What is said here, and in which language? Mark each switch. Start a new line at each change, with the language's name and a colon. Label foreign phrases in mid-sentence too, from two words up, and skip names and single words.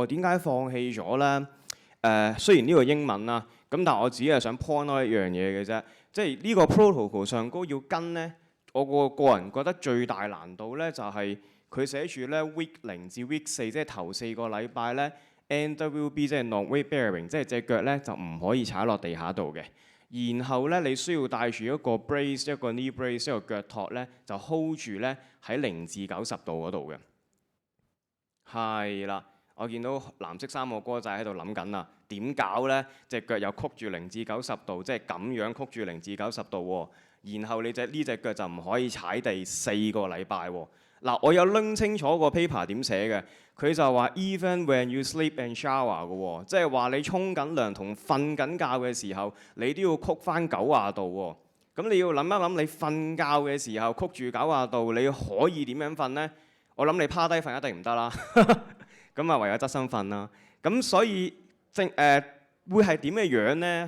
Cantonese: 點解放棄咗咧？雖然呢個英文啦，咁但係我只係想 point 多一樣嘢嘅啫。即係呢個 protocol 上高要跟咧，我個人覺得最大難度咧就係佢寫住咧 week 0至 week 4，即係頭4個禮拜咧 NWB 即係
English: non-weight bearing，
Cantonese: 即係隻腳咧就唔可以踩落地下度嘅。然後咧，你需要帶住一個 brace， 一個
English: knee brace，
Cantonese: 一個腳托咧，就 hold 住咧喺0至90度嗰度嘅。係啦，我見到藍色衫個哥仔喺度諗緊啦，點搞咧？隻腳又曲住0至90度，即係咁樣曲住0至90度喎。然後你呢隻腳就唔可以踩地4個禮拜喎。嗱，我有拎清楚個 paper 點寫嘅，佢就話
English: even when you sleep and shower
Cantonese: 嘅喎，即係話你沖緊涼同瞓緊覺嘅時候，你都要曲翻90度喎。咁你要諗一諗，你瞓覺嘅時候曲住90度，你可以點樣瞓呢？我諗你趴低瞓一定唔得啦，咁唯有側身瞓啦。咁所以會係點嘅樣呢？